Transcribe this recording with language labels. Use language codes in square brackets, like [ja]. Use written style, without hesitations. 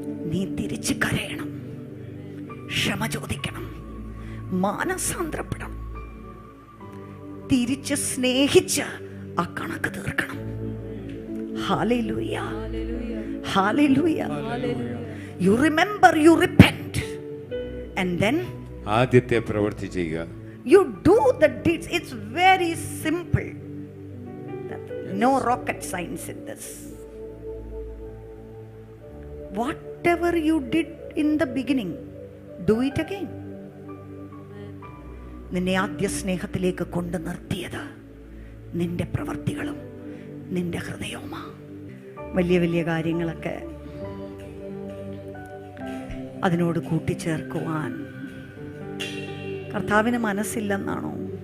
[ml] നീ തിരിച്ച് കരയണം, ക്ഷമ ചോദിക്കണം, മാനസാന്തരപ്പെടണം, തിരിച്ച് സ്നേഹിച്ച് ആ കണക്ക് തീർക്കണം. Hallelujah, hallelujah. [en] You remember, you repent, and then [ml] ആദ്യത്തെ പ്രവൃത്തി ചെയ്യുക. [en] You do the deeds. It's very simple. No rocket science in this. Whatever you did in the beginning, do it again. [ml] നിന്നെ ആദ്യ സ്നേഹത്തിലേക്ക് കൊണ്ടു നിർത്തിയത് നിന്റെ പ്രവൃത്തികളും നിന്റെ ഹൃദയവുമാണ്. വലിയ വലിയ കാര്യങ്ങളൊക്കെ അതിനോട് കൂട്ടിച്ചേർക്കുവാൻ കർത്താവിന് മനസ്സില്ലെന്നാണോ?